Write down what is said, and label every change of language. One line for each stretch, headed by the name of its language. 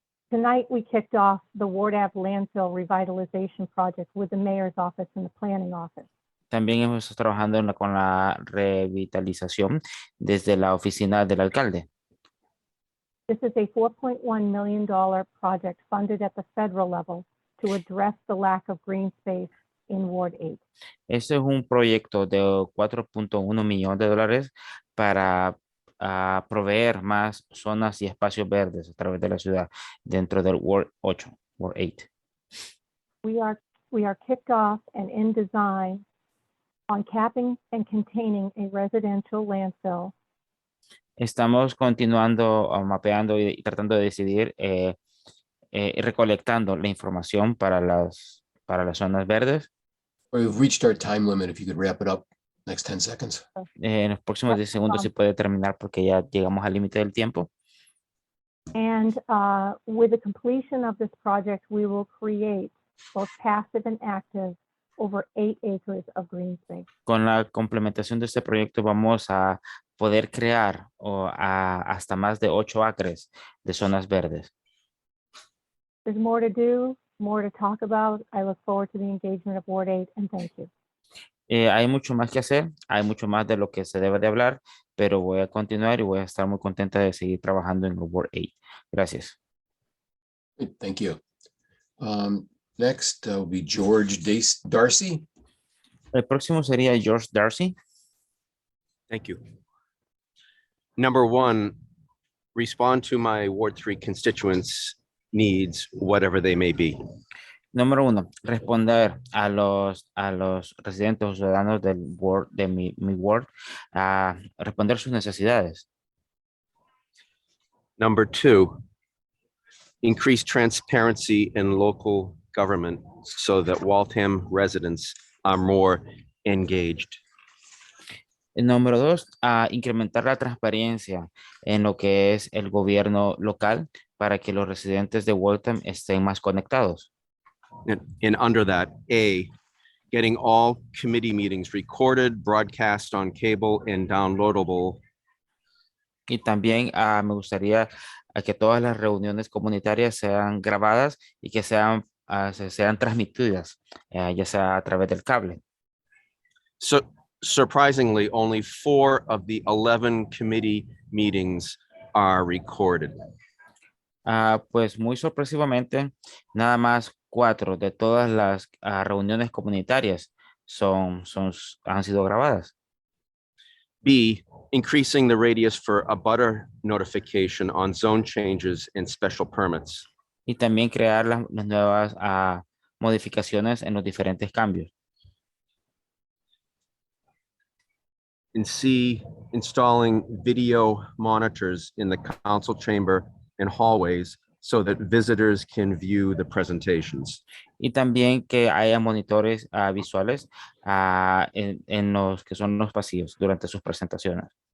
English: Tonight, we kicked off the Ward Ave landfill revitalization project with the mayor's office and the planning office.
Spanish: También hemos estado trabajando con la revitalización desde la oficina del alcalde.
English: This is a $4.1 million project funded at the federal level to address the lack of green space in Ward 8.
Spanish: Este es un proyecto de 4.1 millones de dólares para proveer más zonas y espacios verdes a través de la ciudad dentro del Ward 8, Ward 8.
English: We are kicked off and in design on capping and containing a residential landfill.
Spanish: Estamos continuando mapeando y tratando de decidir recolectando la información para las zonas verdes.
English: We've reached our time limit. If you could wrap it up next 10 seconds.
Spanish: En los próximos 10 segundos se puede terminar porque ya llegamos al límite del tiempo.
English: And with the completion of this project, we will create both passive and active over 8 acres of green space.
Spanish: Con la complementación de este proyecto vamos a poder crear hasta más de 8 acres de zonas verdes.
English: There's more to do, more to talk about. I look forward to the engagement of Ward 8 and thank you.
Spanish: Hay mucho más que hacer, hay mucho más de lo que se debe de hablar, pero voy a continuar y voy a estar muy contenta de seguir trabajando en el Ward 8. Gracias.
English: Thank you. Next will be George Darcy.
Spanish: El próximo sería George Darcy.
English: Thank you. Number one, respond to my Ward 3 constituents' needs, whatever they may be.
Spanish: Número 1, responder a los residentes o ciudadanos del ward, de mi ward, a responder sus necesidades.
English: Number 2, increase transparency in local government so that Waltham residents are more engaged.
Spanish: Número 2, incrementar la transparencia en lo que es el gobierno local para que los residentes de Waltham estén más conectados.
English: And under that, A, getting all committee meetings recorded, broadcast on cable and downloadable.
Spanish: Y también me gustaría que todas las reuniones comunitarias sean grabadas y que sean transmitidas, ya sea a través del cable.
English: So surprisingly, only 4 of the 11 committee meetings are recorded.
Spanish: Pues muy sorpresivamente, nada más 4 de todas las reuniones comunitarias han sido grabadas.
English: B, increasing the radius for abutter notification on zone changes and special permits.
Spanish: Y también crear las nuevas modificaciones en los diferentes cambios.
English: And C, installing video monitors in the council chamber and hallways so that visitors can view the presentations.
Spanish: Y también que haya monitores visuales en los que son los pasillos durante sus presentaciones.